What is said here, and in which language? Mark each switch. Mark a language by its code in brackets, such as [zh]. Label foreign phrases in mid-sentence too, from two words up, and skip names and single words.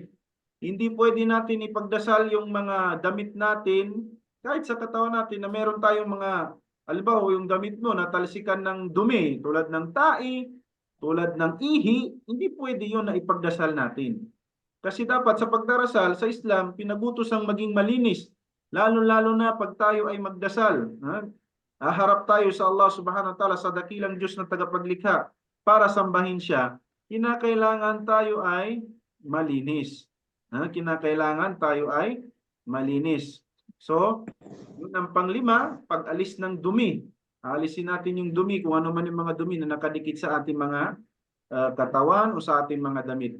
[tl] Hindi pwede natin ipagdasal yung mga damit natin kahit sa katawan natin na meron tayong mga, halimbawa yung damit mo natalsikan ng dumi tulad ng tai, tulad ng ihi, hindi pwede yun na ipagdasal natin. Kasi dapat sa pagdarasal sa Islam, pinagutos ang maging malinis. Lalo-lalo na pag tayo ay magdasal. Harap tayo sa Allah [ar] سبحانه وتعالى [tl] sa dakilang Diyos na tagapaglikha para sambahin siya. Kinakailangan tayo ay malinis. Kinakailangan tayo ay malinis. So, yun ang panglima, pag-alis ng dumi. Alisin natin yung dumi, kung ano man yung mga dumi na nakadikit sa ating mga katawan o sa ating mga damit.